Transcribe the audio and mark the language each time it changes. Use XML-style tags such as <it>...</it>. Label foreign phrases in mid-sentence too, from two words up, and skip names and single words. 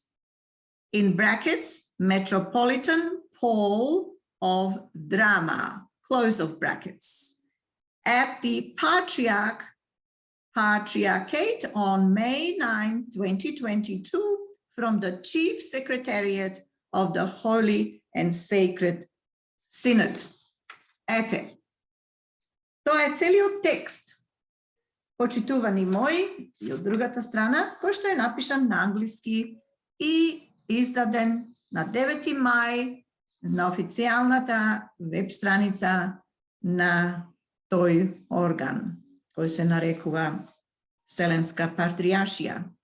<en>In brackets, Metropolitan Paul of Drama, close of brackets. At the Patriarchate on May 9, 2022, from the Chief Secretariat of the Holy and Sacred Synod.</en> <mk>Ете, тоа е целиот текст, почитувани мои, и од другата страна, кој што е напишан на англиски и издаден на 9 мај на официјалната веб страница на тој орган, кој се нарекува Вселенска патријаршија.</mk>